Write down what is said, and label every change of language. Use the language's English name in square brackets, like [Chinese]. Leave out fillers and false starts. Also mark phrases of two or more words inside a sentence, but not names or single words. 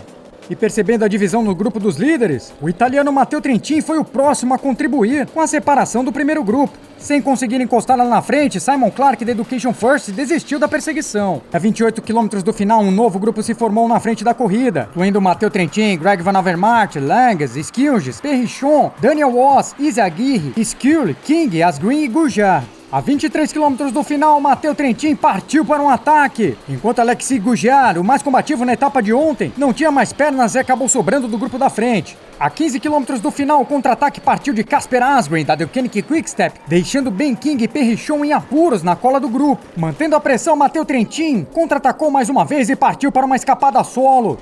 [Portuguese] E percebendo a divisão no grupo dos líderes, o italiano Matteo Trentin foi o próximo a contribuir com a separação do primeiro grupo. Sem conseguir encostar lá na frente, Simon Clark da Education First desistiu da perseguição. A 28 km do final, um novo grupo se formou na frente da corrida, incluindo Matteo Trentin, Greg Van Avermaet, Langes, Skilges, Perrichon, Daniel Woss, Izzy Aguirre, Skule, King, Asgreen e Gougier. A 23 km do final, Matteo Trentin partiu para um ataque, enquanto Alexis Gougier, o mais combativo na etapa de ontem, não tinha mais pernas e acabou sobrando do grupo da frente. A 15 km do final, o contra-ataque partiu de Casper Asgreen, da Koenig Quick-Step, deixando Ben King e Perrichon em apuros na cola do grupo. Mantendo a pressão, Matteo Trentin contra-atacou mais uma vez e partiu para uma escapada solo.